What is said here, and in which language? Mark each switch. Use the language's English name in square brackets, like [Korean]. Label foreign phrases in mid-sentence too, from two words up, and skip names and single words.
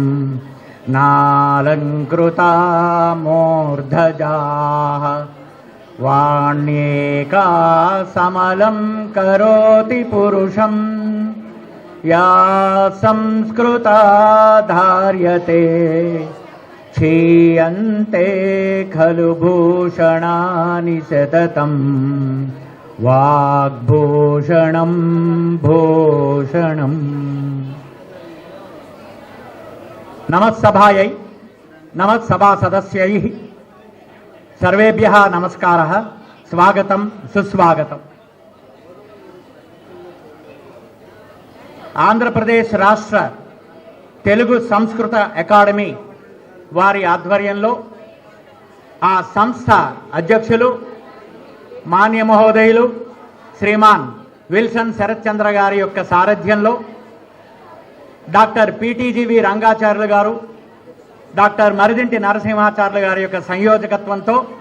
[Sanskrit] नालङ्कृता मूर्धजाः वाण्येका समलं करोति पुरुषं या संस्कृता धार्यते क्षीयन्ते खलु भूषणानि सततं वाग्भूषणं भूषणम्। नमस्सभायै नमस्सभा सदस्यैः सर्वेभ्यः नमस्कारः, स्वागतं सुस्वागतम्। [Telugu] ఆంధ్రప్రదేశ్ రాష్ట్ర తెలుగు సంస్కృత అకాడమీ వారి ఆధ్వర్యంలో ఆ సంస్థ అధ్యక్షులు మాన్య మహోదయులు శ్రీమాన్ విల్సన్ శరత్ చంద్ర గారి యొక్క సారథ్యంలో డాక్టర్ పిటిజివి రంగాచార్యులు గారు, డాక్టర్ మరిదింటి నరసింహాచార్యులు గారి యొక్క సంయోజకత్వంతో